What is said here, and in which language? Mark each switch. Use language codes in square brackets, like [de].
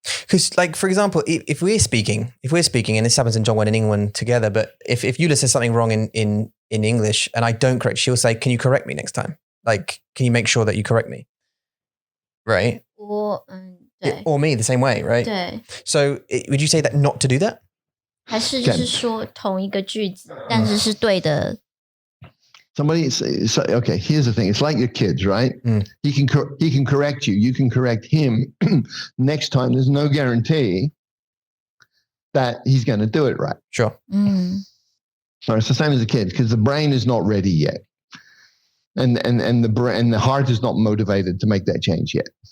[en] Because, like, for example, if we're speaking, and this happens in Zhongwen and Ingwen together, but if Eula says something wrong in English and I don't correct, she'll say, "Can you correct me next time? Like, can you make sure that you correct me?" Right? Or me the same way, right? [zh] 对。 [en] So would you say that not to do that? [zh] 还是就是说同一个句子，但是是对的。 [en] Somebody say, okay, here's the thing. It's like your kids, right? He can correct you. You can correct him. Next time, there's no guarantee that he's going to do it right. Sure. So it's the same as a kid because the brain is not ready yet. And the heart is not motivated to make that change yet.